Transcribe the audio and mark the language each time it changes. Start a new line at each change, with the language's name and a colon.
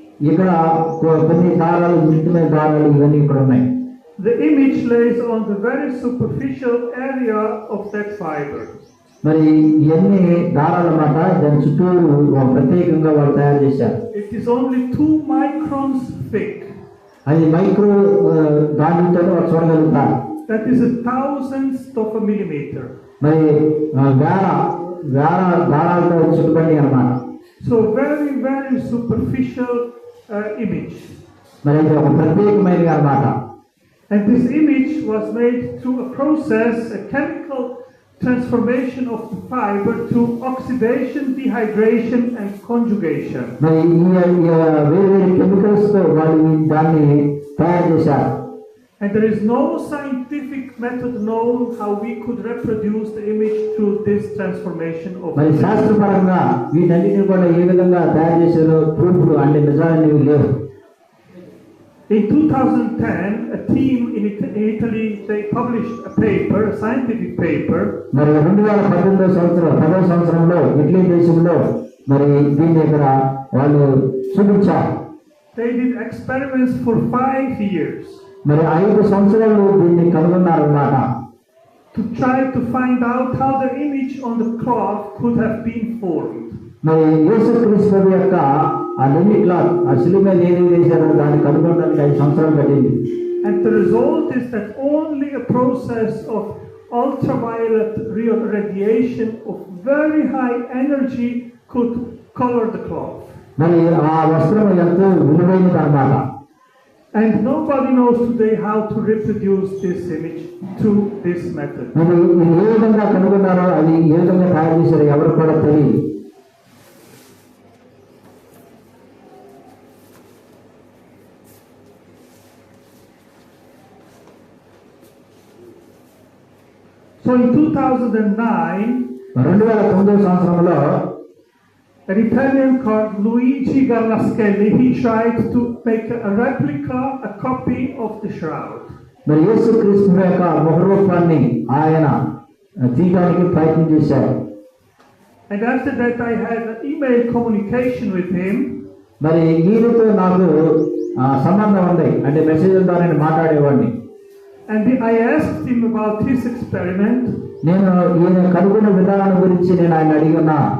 Telugu: ఇక్కడ కొన్ని దారాలు, మిగిలిన దారాలు ఇవన్నీ ఇక్కడ ఉన్నాయి.
English: The image lays on the very superficial area of that fiber.
Telugu: మరి ఇవన్నీ దారాలు అన్నమాట, దాని చుట్టూరు ప్రత్యేకంగా వాళ్ళు తయారు చేశారు.
English: It is only 2 microns thick.
Telugu: అది మైక్రో దానితో వాళ్ళు చూడగలుగుతారు.
English: That is 1/1000th of a millimeter.
Telugu: మరి వేల దారాలతో చుట్టుపడి అన్నమాట.
English: So very, very superficial image.
Telugu: మరి ఇది ఒక ప్రత్యేకమైనది అన్నమాట.
English: And this image was made through a process, a chemical transformation of the fiber through oxidation, dehydration, and conjugation.
Telugu: మరి వేరే కెమికల్స్ తో వాళ్ళు దాన్ని తయారు చేశారు.
English: And there is no scientific method known how we could reproduce the image through this transformation of
Telugu: మరి శాస్త్రపరంగా వీటన్నిటిని కూడా ఏ విధంగా తయారు చేశారో ప్రూఫ్లు అంటే నిజాలు లేవు.
English: In 2010, a team in Italy, they published a paper, a scientific paper.
Telugu: మరి 2018 సంవత్సరంలో ఇటలీ దేశంలో మరి దీన్ని ఇక్కడ వాళ్ళు చూపించారు.
English: They did experiments for 5 years.
Telugu: మరి 5 సంవత్సరాలు దీన్ని కనుగొన్నారు అన్నమాట.
English: To try to find out how the image on the cloth could have been formed.
Telugu: మరి యేసుక్రీస్తు యొక్క ఆ లెనిన్ క్లాత్, ఆ శిలువ మీద ఏది వేశారో దాన్ని కనుగొనడానికి 5 సంవత్సరాలు పట్టింది.
English: And the result is that only a process of ultraviolet radiation of very high energy could color the cloth.
Telugu: మరి ఆ వస్త్రం ఎంతో విలువైనది అన్నమాట.
English: And nobody knows today how to reproduce this image through this method.
Telugu: మరి ఏ విధంగా కనుగొన్నారో, అది ఏ విధంగా తయారు చేశారో ఎవరు కూడా తెలియదు.
English: So in 2009,
Telugu: 2009 సంవత్సరంలో
English: an Italian called Luigi Garnaschelli, he tried to make a replica, a copy of the shroud.
Telugu: మరి యేసుక్రీస్తు యొక్క ముఖరూపాన్ని ఆయన తీయడానికి ప్రయత్నం చేశారు.
English: And after that I had an email communication with him.
Telugu: మరి ఈయనతో నాకు సంబంధం ఉంది, అంటే మెసేజ్ ద్వారా నేను మాట్లాడేవాడిని.
English: And I asked him about his experiment.
Telugu: నేను ఈయన కనుగొన్న విధానం గురించి నేను ఆయన అడిగినా.